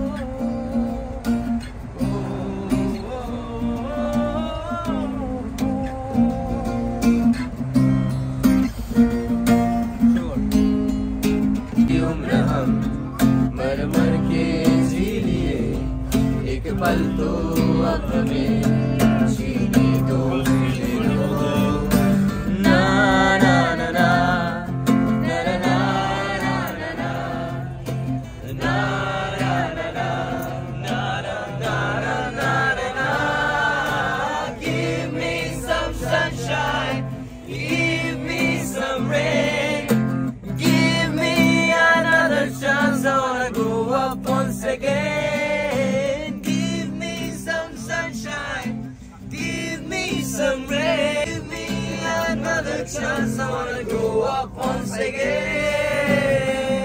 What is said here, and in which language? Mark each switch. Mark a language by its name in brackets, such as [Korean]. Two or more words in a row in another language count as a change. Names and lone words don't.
[Hindi] उम्र हम मर मर के जी लिए, एक पल तो अब हमें जीने दो, जीने दो। ना ना ना ना ना ना ना ना ना ना ना ना ना ना। [English] Give me some sunshine, give me some rain, give me another chance, I wanna go up once again. Give me some sunshine, give me some rain, give me another chance, I wanna go up once again.